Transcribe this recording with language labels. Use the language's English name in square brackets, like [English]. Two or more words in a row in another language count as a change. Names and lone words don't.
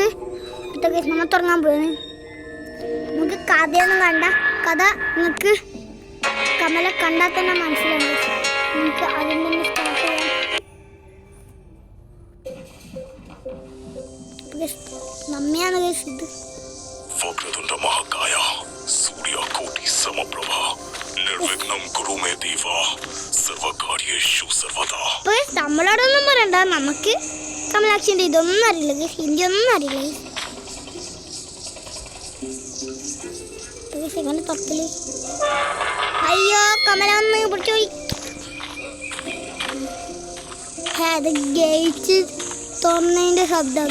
[Malayalam] അടുത്ത കേസ് നമ്മൾ തുടങ്ങാൻ പോകുന്നത്. നമുക്ക് കഥയൊന്നും കണ്ട കഥ നിങ്ങൾക്ക് കമല കണ്ടാൽ തന്നെ മനസ്സിലാവും. നമുക്ക് അതിൽ നിന്ന് സ്റ്റാർട്ട് ചെയ്യാം. നമ്മയാണ് കേസ് ഇത്. [Sanskrit] वक्रतुंड महाकाय सूर्यकोटि समप्रभ निर्विघ्नं कुरु मे देव सर्वकार्येषु सर्वदा. [Malayalam] നമ്മളോടൊന്നും പറയണ്ട, നമുക്ക് കമലാക്ഷിന്റെ ഇതൊന്നും അറിയില്ല, ഹിന്ദി ഒന്നും അറിയില്ല. എങ്ങനെ തുറക്കല്? അയ്യോ കമല ഒന്ന് പിടിച്ചോയി. അത് ഗേറ്റ് തുറന്നതിന്റെ ശബ്ദം.